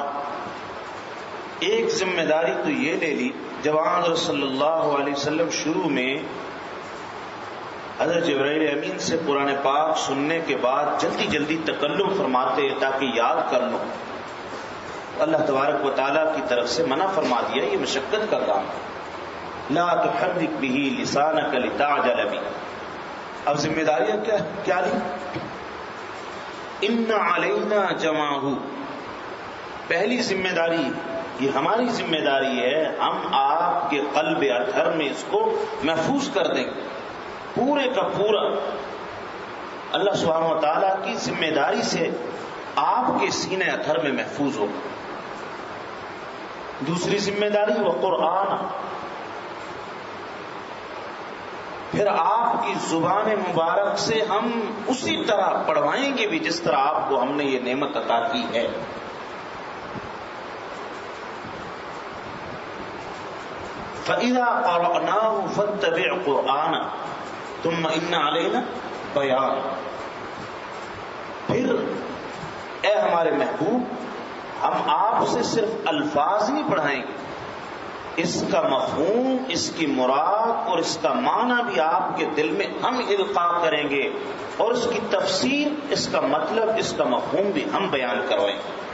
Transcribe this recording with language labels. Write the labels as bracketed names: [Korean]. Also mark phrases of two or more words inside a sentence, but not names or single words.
[Urdu] ایک ذمہ داری تو یہ لے لی، جب حضرت [Arabic] صلی اللہ علیہ وسلم [Urdu] شروع میں حضرت جبرائیل امین سے قرآن پاک سننے کے بعد جلدی جلدی تکلم فرماتے تاکہ یاد کر لوں. [Arabic] اللہ تبارک و تعالیٰ [Urdu] کی طرف سے منع فرما دیا یہ مشقت کا کام ہے. [Arabic] لا تحرک به لسانک لتعجل به. [Urdu] اب ذمہ داریاں کیا لی؟ [Arabic] ان علینا جمعہ. [Urdu] پہلی ذمہ داری یہ ہماری ذمہ داری ہے، ہم آپ کے قلب اطہر میں اس کو محفوظ کر دیں گے. پورے کا پورا [Arabic] اللہ سبحانہ و تعالیٰ [Urdu] کی ذمہ داری سے آپ کے سینے اطہر میں محفوظ ہوگا. دوسری ذمہ داری وہ قرآن، پھر آپ کی زبان مبارک سے ہم اسی طرح پڑھوائیں گے بھی جس طرح آپ کو ہم نے یہ نعمت عطا کی ہے. [Arabic] فَإِذَا قَرَأْنَاهُ فَاتَّبِعْ قُرْآنَهُ ثُمَّ إِنَّ عَلَيْنَا بَيَانَهُ. [Urdu] پھر اے ہمارے محبوب، ہم آپ سے صرف الفاظ نہیں پڑھائیں گے، اس کا مفہوم، اس کی مراد اور اس کا معنی بھی آپ کے دل میں ہم القاء کریں گے، اور اس کی تفسیر، اس کا مطلب، اس کا مفہوم بھی ہم بیان کروائیں گے.